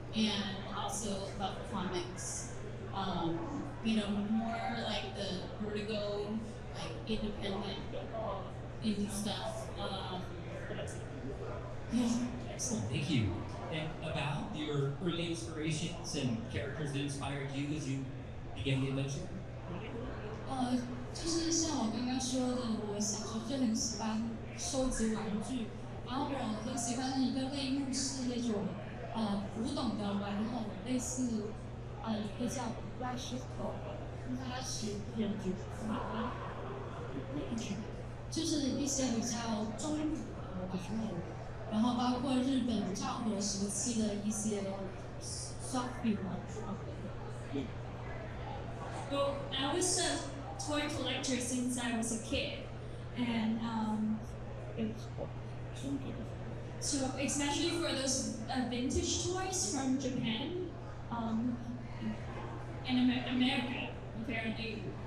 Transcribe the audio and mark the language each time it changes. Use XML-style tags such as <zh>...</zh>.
<en>And also about comics, you know, more like the Vertigo, like independent indie stuff. Yeah. Excellent, thank you. And about your early inspirations and characters that inspired you as you began the adventure?</en> <zh>就是像我刚刚说的，我小时候就很喜欢收集玩具，然后我很喜欢的一个类目是那种古董的玩偶，类似一个叫怪石头，它是就是一些比较中古的玩偶，然后包括日本战国时期的一些</zh> <en>soft figure。 Well, I was a toy collector since I was a kid, and so especially for those vintage toys from Japan, and America, apparently.</en>